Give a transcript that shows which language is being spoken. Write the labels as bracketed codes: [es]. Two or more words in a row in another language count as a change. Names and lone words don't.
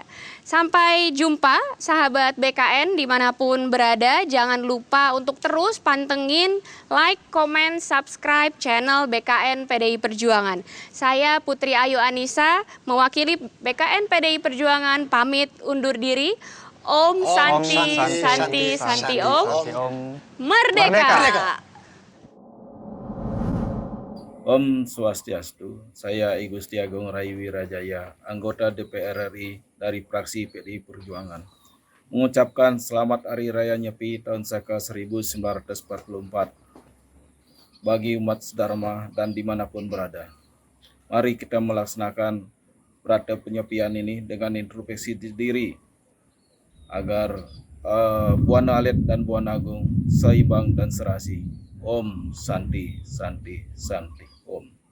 [id] Sampai jumpa sahabat BKN dimanapun berada. Jangan lupa untuk terus pantengin, like, komen, subscribe channel BKN PDI Perjuangan. Saya Putri Ayu Anissa mewakili BKN PDI Perjuangan pamit undur diri. [ban] Om Santi, Santi, Santi, Om. Merdeka. Om Swastiastu, [id] saya I Gusti Agung Rai Wirajaya, anggota DPR RI dari fraksi PDI Perjuangan. Mengucapkan selamat Hari Raya Nyepi tahun Saka 1944 bagi umat sedharma dan dimanapun berada. Mari kita melaksanakan berata penyepian ini dengan introspeksi diri agar Buana Alit dan Buana Agung seimbang dan serasi. [ban] Om Santi Santi Santi Om.